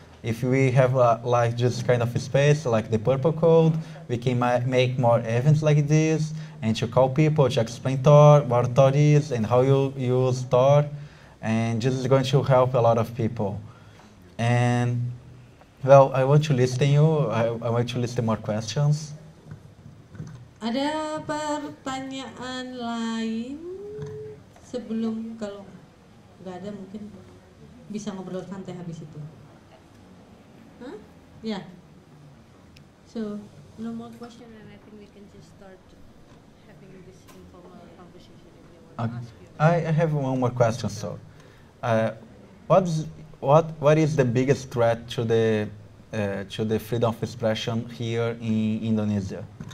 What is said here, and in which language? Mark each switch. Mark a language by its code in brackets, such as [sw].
[en] If we have like just kind of space like the Purple Code, we can make more events like this and to call people to explain Tor, what Tor is and how you use Tor. And this is going to help a lot of people. And well, I want to listen you. I want to listen more questions. [id] Ada pertanyaan lain sebelum, kalau nggak ada mungkin bisa ngobrol santai habis itu. Huh? Yeah. [en] So no more question, and I think we can just start having this informal conversation if you want to ask you. I have one more question. So, what is the biggest threat to the freedom of expression here in Indonesia?